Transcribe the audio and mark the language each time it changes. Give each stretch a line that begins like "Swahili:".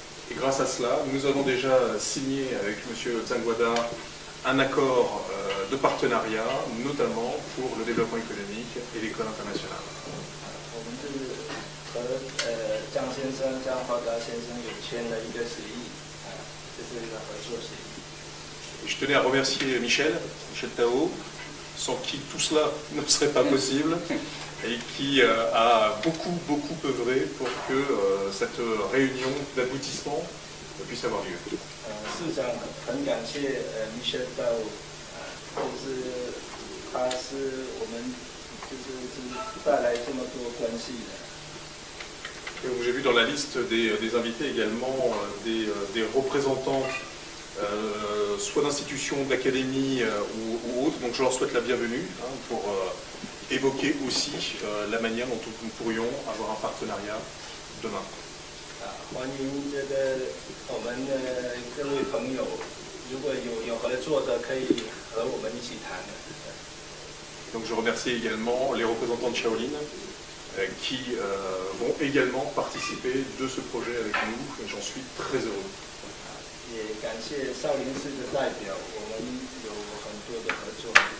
French: Et grâce à cela, nous avons déjà signé avec M. Zhangguada un accord de partenariat, notamment pour le développement économique et l'école internationale.
Chinese: 我们是和张华达先生有签了一个协议，这是一个合作协议。
French: Et je tenais à remercier Michel Tao, sans qui tout cela ne serait pas possible, et qui a beaucoup œuvré pour que cette réunion d'aboutissement puisse avoir lieu.
Chinese: 市长很感谢Michel Tao，就是他是我们就是带来这么多关系的。
French: J'ai vu dans la liste des invités également des représentants soit d'institutions, d'académies ou autres, donc je leur souhaite la bienvenue pour évoquer aussi la manière dont nous pourrions avoir un partenariat demain.
Chinese: 欢迎这个我们的各位朋友，如果有合作的，可以和我们一起谈。
French: Donc je remercie également les représentants de Shaolin qui vont également participer de ce projet avec nous et j'en suis très heureux.
Chinese: 也感谢少林寺的代表，我们有很多的合作。